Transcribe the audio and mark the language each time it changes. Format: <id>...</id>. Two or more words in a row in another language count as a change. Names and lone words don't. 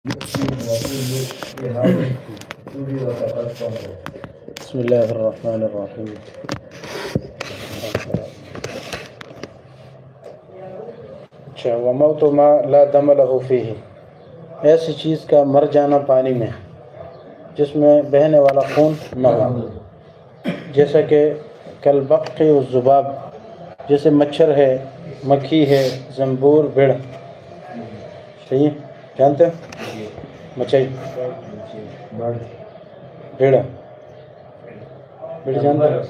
<ar>بسم اللہ الرحمن الرحیم.</ar> <ur>اچھا،</ur> <ar>وموت ما لا دم له فیہ،</ar> <ur>ایسی چیز کا مر جانا پانی میں جس میں بہنے والا خون نہ ہو، جیسا کہ</ur> <ar>کالبق والذباب،</ar> <ur>جیسے مچھر ہے، مکھی ہے، زنبور، بھیڑ. صحیح جانتے ہو؟ مچھئی، بھیڑ جانتے ہو؟</ur>